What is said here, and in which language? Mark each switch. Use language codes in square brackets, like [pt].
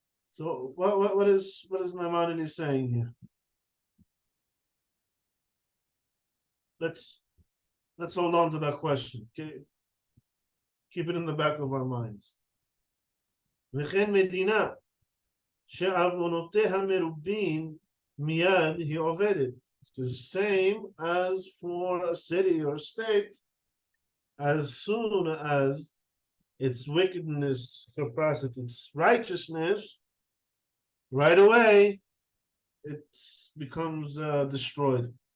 [en] So what is Maimonides saying here? Let's hold on to that question. Okay, keep it in the back of our minds. [he] וכן מדינה שעוונותיה מרובין מיד היא עובדת. [en] It's the same as for a city or state. As soon as its wickedness surpasses its righteousness, right away it becomes destroyed.